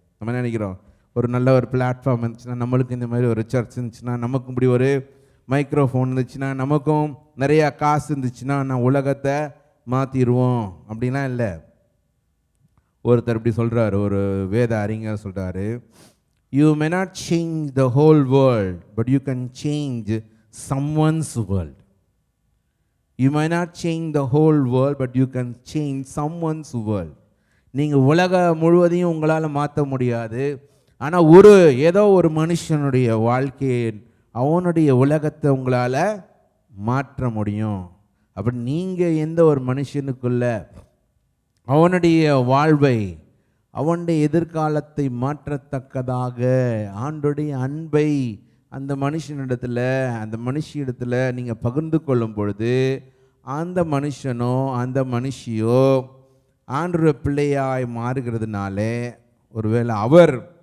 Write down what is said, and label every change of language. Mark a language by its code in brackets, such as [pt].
[ta] நம்ம நினைக்கிறோம், ஒரு நல்ல ஒரு பிளாட்ஃபார்ம் இருந்துச்சுன்னா, நம்மளுக்கு இந்த மாதிரி ஒரு சர்ச் இருந்துச்சுன்னா, நமக்கும் இப்படி ஒரு மைக்ரோஃபோன் இருந்துச்சுன்னா, நமக்கும் நிறையா காசு இருந்துச்சுன்னா நான் உலகத்தை மாற்றிடுவோம் அப்படின்லாம் இல்லை. ஒருத்தர் இப்படி சொல்கிறாரு, ஒரு வேத அறிஞர் சொல்கிறாரு, [en] You may not change the whole world but you can change someone's world. You might not change the whole world but you can change someone's world. [ta] நீங்கள் உலகம் முழுவதையும் உங்களால் மாற்ற முடியாது, ஆனால் ஏதோ ஒரு மனுஷனுடைய வாழ்க்கையை, அவனுடைய உலகத்தை உங்களால் மாற்ற முடியும். அப்படி நீங்கள் எந்த ஒரு மனுஷனுக்குள்ள அவனுடைய வாழ்வை, அவனுடைய எதிர்காலத்தை மாற்றத்தக்கதாக ஆண்டுடைய அன்பை அந்த மனுஷனிடத்தில், அந்த மனுஷியிடத்தில் நீங்கள் பகிர்ந்து கொள்ளும் பொழுது, அந்த மனுஷனோ அந்த மனுஷியோ ஆண்டவருடைய பிள்ளையாய் மாறுகிறதுனாலே, ஒருவேளை அவர்